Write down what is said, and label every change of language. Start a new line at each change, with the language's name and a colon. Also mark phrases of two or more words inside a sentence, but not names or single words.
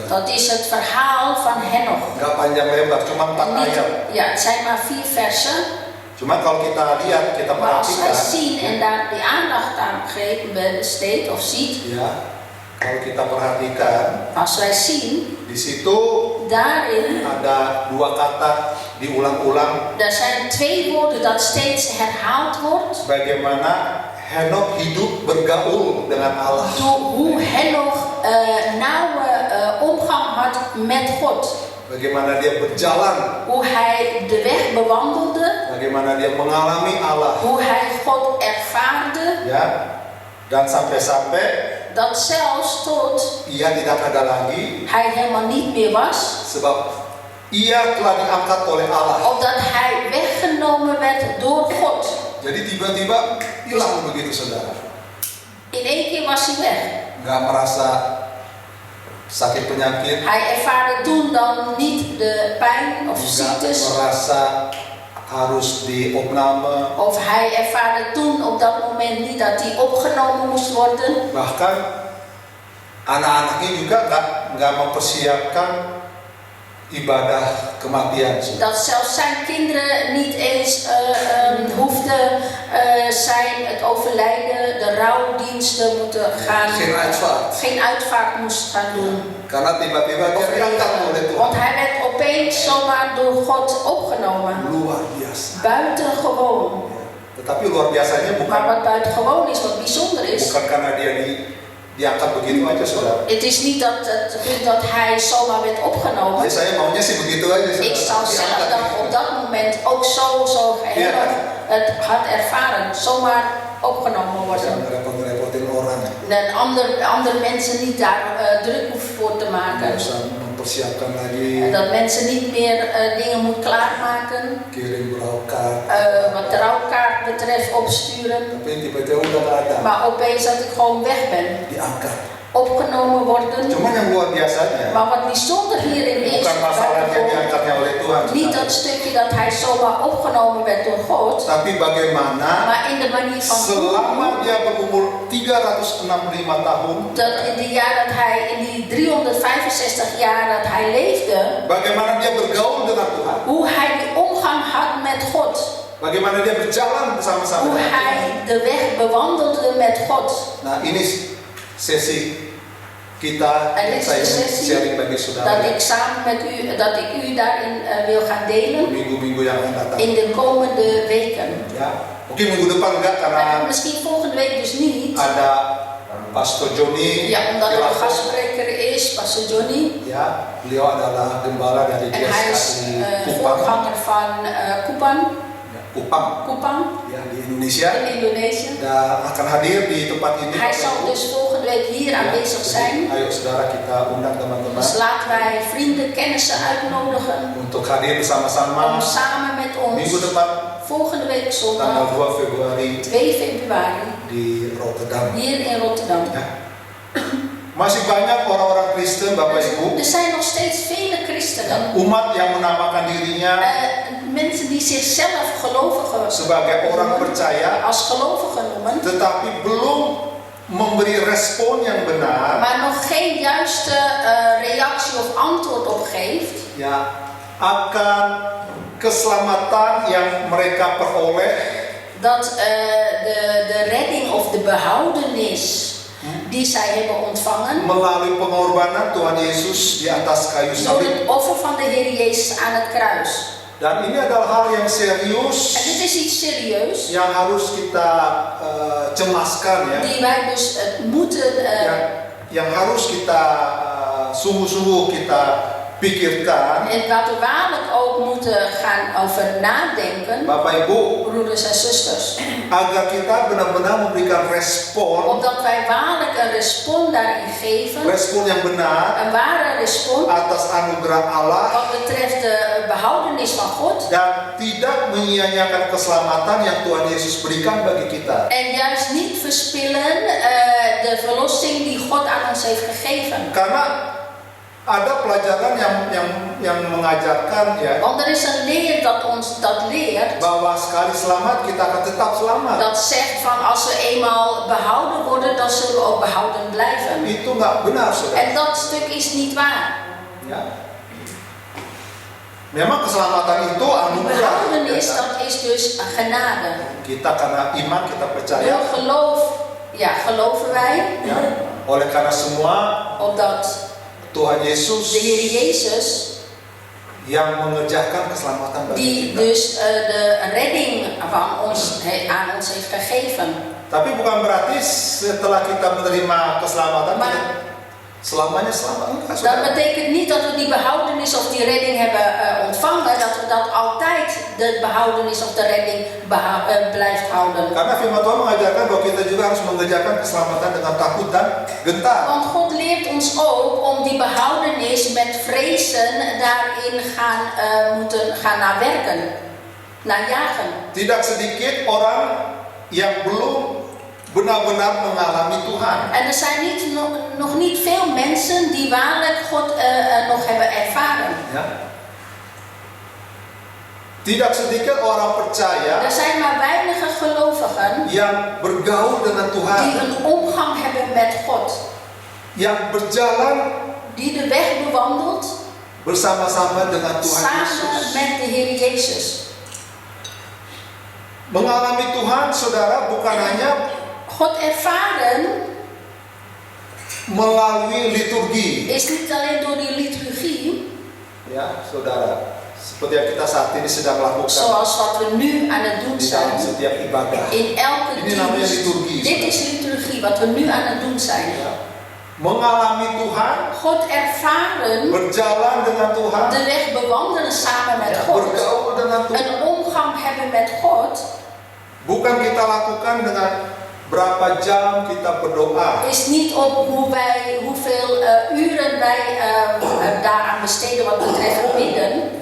Dutch: Dat is het verhaal van Henoch.
Indonesian: Enggak panjang lebar, cuma 4
Dutch: Niet,
Indonesian: ayat.
Dutch: ja, het zijn maar 4 versen.
Indonesian: Cuma kalau kita lihat, kita
Dutch: Maar als wij
Indonesian: perhatikan,
Dutch: zien en daar die aandacht aan besteedt of ziet,
Indonesian: ya, kalau kita perhatikan,
Dutch: als wij zien,
Indonesian: di situ
Dutch: daarin,
Indonesian: ada 2 kata diulang-ulang.
Dutch: er zijn 2 woorden dat steeds herhaald wordt.
Indonesian: Bagaimana Henokh hidup bergaul dengan Allah.
Dutch: Door hoe Henoch nauwe omgang had met God.
Indonesian: Bagaimana dia berjalan,
Dutch: Hoe hij de weg bewandelde,
Indonesian: bagaimana dia mengalami Allah,
Dutch: hoe hij God ervaarde,
Indonesian: ya. Dan sampai-sampai
Dutch: dat zelfs tot
Indonesian: ia tidak ada lagi
Dutch: hij helemaal niet meer was,
Indonesian: sebab ia telah diangkat oleh Allah.
Dutch: opdat hij weggenomen werd door God.
Indonesian: Jadi tiba-tiba hilang begitu, saudara.
Dutch: In één keer was hij weg.
Indonesian: Nggak merasa sakit penyakit,
Dutch: Hij ervaarde toen dan niet de pijn of
Indonesian: nggak
Dutch: ziektes,
Indonesian: merasa harus diopname,
Dutch: of hij ervaarde toen op dat moment niet dat hij opgenomen moest worden.
Indonesian: bahkan anak-anaknya juga nggak mempersiapkan ibadah kematian.
Dutch: Dat zelfs zijn kinderen niet eens hoefden het overlijden, de rouwdiensten moeten gaan, geen uitvaart moest gaan doen.
Indonesian: Karena tiba-tiba dia diangkat oleh Tuhan.
Dutch: Want hij werd opeens zomaar door God opgenomen.
Indonesian: Luar biasa.
Dutch: Buitengewoon.
Indonesian: Tetapi luar biasanya
Dutch: Maar
Indonesian: bukan
Dutch: wat buitengewoon is, wat bijzonder is,
Indonesian: karena dia diangkat begitu aja, saudara.
Dutch: het is niet dat hij zomaar werd opgenomen.
Indonesian: Jadi saya maunya sih begitu aja,
Dutch: Ik zou
Indonesian: saudara.
Dutch: zelf dan op dat moment ook zo het had ervaren, zomaar opgenomen worden.
Indonesian: Jangan repot-repotin orang.
Dutch: En andere mensen niet daar druk hoeven voor te
Indonesian: Nggak
Dutch: maken.
Indonesian: usah mempersiapkan lagi,
Dutch: En dat mensen niet meer dingen moeten klaarmaken.
Indonesian: kirim berangkat.
Dutch: Wat de rouwkaart betreft opsturen.
Indonesian: Tapi tiba-tiba udah nggak ada,
Dutch: Maar opeens dat ik gewoon weg ben.
Indonesian: diangkat.
Dutch: Opgenomen worden.
Indonesian: Cuman yang luar biasanya
Dutch: Maar wat bijzonder hierin is,
Indonesian: bukan masalah dia diangkatnya oleh Tuhan,
Dutch: niet
Indonesian: saudara.
Dutch: dat stukje dat hij zomaar opgenomen werd door God.
Indonesian: Tapi bagaimana
Dutch: Maar in de manier van
Indonesian: selama dia berumur 365 tahun,
Dutch: dat in die jaar dat hij, in die 365 jaar dat hij leefde,
Indonesian: bagaimana dia bergaul dengan Tuhan,
Dutch: hoe hij die omgang had met God.
Indonesian: bagaimana dia berjalan bersama-sama
Dutch: Hoe
Indonesian: dengan
Dutch: hij
Indonesian: Tuhan.
Dutch: de weg bewandelde met God.
Indonesian: Nah, ini sesi kita
Dutch: En
Indonesian: yang
Dutch: dit
Indonesian: saya
Dutch: is de
Indonesian: ingin
Dutch: sessie
Indonesian: sharing bagi
Dutch: dat
Indonesian: saudara
Dutch: ik samen met u, dat ik u daarin wil gaan delen
Indonesian: minggu-minggu yang akan datang.
Dutch: in de komende weken.
Indonesian: Ya, mungkin minggu depan enggak karena
Dutch: Misschien volgende week dus niet.
Indonesian: ada Pastor Joni.
Dutch: Ja, omdat er een Pilato. gastspreker is, Pastor Johnny.
Indonesian: Ya, beliau adalah gembala dari
Dutch: En hij is
Indonesian: GSKI Kupang.
Dutch: voorganger van Kupang,
Indonesian: Ya, Kupang
Dutch: Kupang
Indonesian: ya di Indonesia.
Dutch: in Indonesië.
Indonesian: Dan akan hadir di tempat ini.
Dutch: Hij
Indonesian: Bapak
Dutch: zal
Indonesian: Ibu.
Dutch: dus volgende week hier
Indonesian: Ya,
Dutch: aanwezig
Indonesian: jadi,
Dutch: zijn.
Indonesian: ayo saudara kita undang teman-teman
Dutch: Dus laten wij vrienden, kennissen uitnodigen
Indonesian: untuk hadir bersama-sama
Dutch: om samen met
Indonesian: minggu
Dutch: ons
Indonesian: depan
Dutch: volgende week
Indonesian: tanggal
Dutch: zondag
Indonesian: 2 Februari
Dutch: 2 februari
Indonesian: di Rotterdam.
Dutch: hier in Rotterdam.
Indonesian: Ya. Masih banyak orang-orang Kristen, Bapak Ibu,
Dutch: Er zijn nog steeds vele christenen,
Indonesian: umat yang menamakan dirinya
Dutch: mensen die zichzelf gelovigen
Indonesian: sebagai orang percaya,
Dutch: als gelovigen noemen,
Indonesian: tetapi belum memberi respon yang benar,
Dutch: maar nog geen juiste reactie of antwoord op geeft,
Indonesian: ya, akan keselamatan yang mereka peroleh
Dutch: dat de redding of de behoudenis die zij hebben ontvangen
Indonesian: melalui pengorbanan Tuhan Yesus di atas kayu
Dutch: door
Indonesian: salib.
Dutch: het offer van de Heer Jezus aan het kruis.
Indonesian: Dan ini adalah hal yang serius
Dutch: En dit is iets serieus
Indonesian: yang harus kita cemaskan, ya,
Dutch: die wij dus moeten
Indonesian: yang harus kita sungguh-sungguh kita pikirkan.
Dutch: en wat we waarlijk ook moeten gaan over nadenken,
Indonesian: Bapak Ibu,
Dutch: broeders en zusters,
Indonesian: agar kita benar-benar memberikan respon
Dutch: opdat wij waarlijk een respons daarin geven,
Indonesian: respon yang benar
Dutch: een ware respons
Indonesian: atas anugerah Allah
Dutch: wat betreft de behoudenis van God
Indonesian: dan tidak menyia-nyiakan keselamatan yang Tuhan Yesus berikan bagi kita.
Dutch: en juist niet verspillen de verlossing die God aan ons heeft gegeven.
Indonesian: Karena ada pelajaran yang mengajarkan, ya,
Dutch: Want er is een leer dat ons dat leert,
Indonesian: bahwa sekali selamat kita akan tetap selamat.
Dutch: dat zegt van als we eenmaal behouden worden, dan zullen we ook behouden blijven.
Indonesian: Itu nggak benar, saudara.
Dutch: En dat stuk is niet waar.
Indonesian: Ya. Memang keselamatan itu anugerah.
Dutch: Behoudenis,
Indonesian: Ya,
Dutch: dat is dus genade.
Indonesian: kita karena iman kita percaya,
Dutch: Door geloof, geloven wij,
Indonesian: ya, oleh karena semua
Dutch: opdat
Indonesian: Tuhan Yesus
Dutch: de Heer Jezus,
Indonesian: yang mengerjakan keselamatan bagi
Dutch: die
Indonesian: kita.
Dutch: dus de redding van ons, aan ons heeft gegeven.
Indonesian: Tapi bukan berarti setelah kita menerima keselamatan
Dutch: Maar
Indonesian: kita selamanya selamat. Enggak,
Dutch: dat
Indonesian: saudara.
Dutch: betekent niet dat we die behoudenis of die redding hebben ontvangen, dat we dat altijd de behoudenis of de redding blijft houden.
Indonesian: Karena firman Tuhan mengajarkan bahwa kita juga harus mengerjakan keselamatan dengan takut dan gentar.
Dutch: Want God leert ons ook om die behoudenis met vrezen daarin moeten gaan naar werken, naar jagen.
Indonesian: Tidak sedikit orang yang belum benar-benar mengalami Tuhan.
Dutch: En er zijn nog niet veel mensen die waarlijk God nog hebben ervaren.
Indonesian: Ya. Tidak sedikit orang percaya
Dutch: Er zijn maar weinige gelovigen
Indonesian: yang bergaul dengan
Dutch: die
Indonesian: Tuhan,
Dutch: een omgang hebben met God,
Indonesian: yang berjalan
Dutch: die de weg bewandelt
Indonesian: bersama-sama dengan Tuhan
Dutch: samen
Indonesian: Yesus.
Dutch: met de Heer Jezus.
Indonesian: Mengalami Tuhan, saudara, bukan hanya
Dutch: God ervaren
Indonesian: melalui liturgi,
Dutch: is niet alleen door die liturgie,
Indonesian: ya, saudara. Seperti yang kita saat ini sedang lakukan
Dutch: zoals wat we nu aan het doen
Indonesian: di dalam
Dutch: zijn,
Indonesian: setiap ibadah.
Dutch: in elke
Indonesian: Ini namanya
Dutch: dienst.
Indonesian: liturgi.
Dutch: Dit is liturgie, wat we nu aan het doen zijn.
Indonesian: Ya. Mengalami Tuhan,
Dutch: God ervaren,
Indonesian: berjalan dengan Tuhan,
Dutch: de weg bewandelen samen met
Indonesian: ya,
Dutch: God,
Indonesian: bergaul dengan Tuhan.
Dutch: een omgang hebben met God,
Indonesian: Bukan kita lakukan dengan berapa jam kita berdoa.
Dutch: is niet op hoeveel uren wij daaraan besteden wat betreft bidden.